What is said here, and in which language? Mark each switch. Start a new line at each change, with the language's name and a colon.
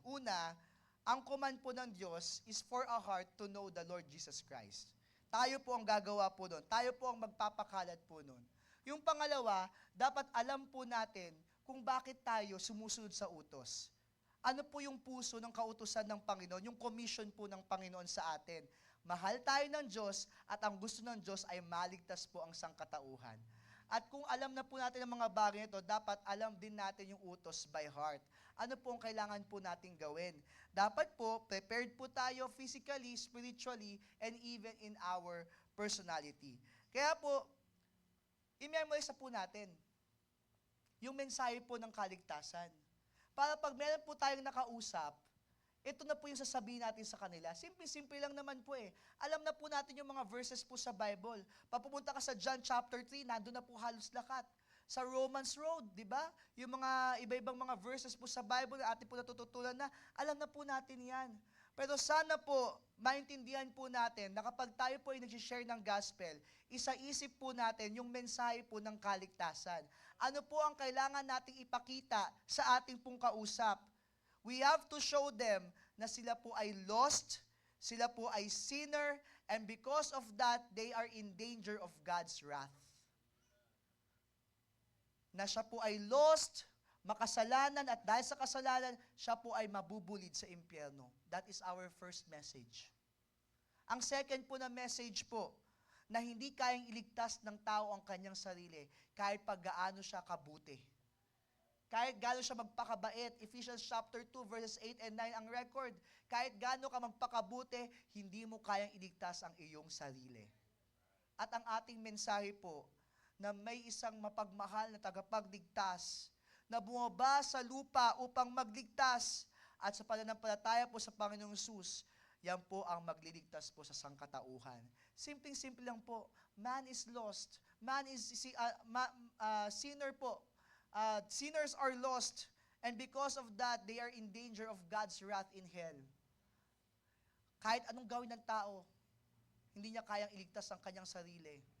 Filipino: Una, ang command po ng Diyos
English: is for a heart to know
Filipino: the Lord Jesus Christ. Tayo po ang gagawa po nun. Tayo po ang magpapakalat po nun. Yung pangalawa, dapat alam po natin kung bakit tayo sumusunod sa utos. Ano po yung puso ng kautusan ng Panginoon, yung commission po ng Panginoon sa atin. Mahal tayo ng Diyos at ang gusto ng Diyos ay maligtas po ang sangkatauhan. At kung alam na po natin ang mga bagay nito, dapat alam din natin yung utos by heart. Ano po ang kailangan po natin gawin? Dapat po, prepared po tayo
English: physically, spiritually, and even in our personality.
Filipino: Kaya po, i-memorize na po natin yung mensahe po ng kaligtasan. Para pag meron po tayong nakausap, ito na po yung sasabihin natin sa kanila. Simple-simple lang naman po eh. Alam na po natin yung mga verses po sa Bible. Papupunta ka sa John chapter 3, nandun na po halos lahat. Sa Romans Road, di ba? Yung mga iba-ibang mga verses po sa Bible na atin po natututunan na, alam na po natin yan. Pero sana po, maintindihan po natin na kapag tayo po ay nag-share ng gospel, isa-isip po natin yung mensahe po ng kaligtasan. Ano po ang kailangan nating ipakita sa ating pong kausap?
English: We have to show them
Filipino: na sila po ay lost, sila po ay sinner,
English: and because of that, they are in danger of God's wrath.
Filipino: Na siya po ay lost, makasalanan, at dahil sa kasalanan, siya po ay mabubulid sa impyerno.
English: That is our first message.
Filipino: Ang second po na message po, na hindi kayang iligtas ng tao ang kanyang sarili, kahit pag gaano siya kabuti. Kahit gaano siya magpakabait, Ephesians chapter 2, verses 8 and 9 ang record, kahit gaano ka magpakabuti, hindi mo kayang iligtas ang iyong sarili. At ang ating mensahe po, na may isang mapagmahal na tagapagligtas, na bumaba sa lupa upang magligtas, at sa pananampalataya po sa Panginoong Hesus, yan po ang magliligtas po sa sangkatauhan. Simpleng-simple lang po,
English: man is lost, man is sinner
Filipino: po.
English: Sinners are lost, and because of that, they are in danger of God's wrath in hell.
Filipino: Kahit anong gawin ng tao, hindi niya kayang iligtas ang kanyang sarili.